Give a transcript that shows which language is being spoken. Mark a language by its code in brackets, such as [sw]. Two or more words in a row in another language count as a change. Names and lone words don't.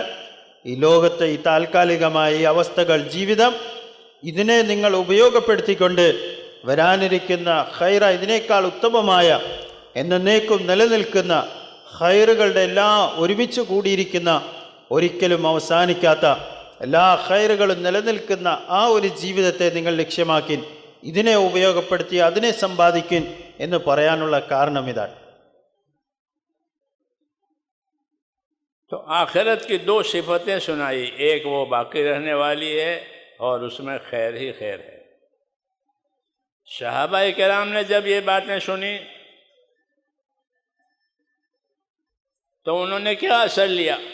[ml] ഈ ലോകത്തെ ഈ താൽക്കാലികമായ ഈ അവസ്ഥകൾ, ജീവിതം, ഇതിനെ നിങ്ങൾ ഉപയോഗപ്പെടുത്തിക്കൊണ്ട് വരാനിരിക്കുന്ന ഖൈറ, ഇതിനേക്കാൾ ഉത്തമമായ, എന്നേക്കും നിലനിൽക്കുന്ന ഖൈറുകളുടെ എല്ലാ ഒരുമിച്ച് കൂടിയിരിക്കുന്ന, ഒരിക്കലും അവസാനിക്കാത്ത എല്ലാ ഖൈറുകളും നിലനിൽക്കുന്ന ആ ഒരു ജീവിതത്തെ നിങ്ങൾ ലക്ഷ്യമാക്കി ഇതിനെ ഉപയോഗപ്പെടുത്തി അതിനെ സമ്പാദിക്കും എന്ന് പറയാനുള്ള കാരണം ഇതാണ്. [ur] تو آخرت کی دو صفتیں سنائی، ایک وہ باقی رہنے والی ہے اور اس میں خیر ہی خیر ہے۔ صحابہ کرام نے جب یہ باتیں سنی تو انہوں نے کیا اثر لیا؟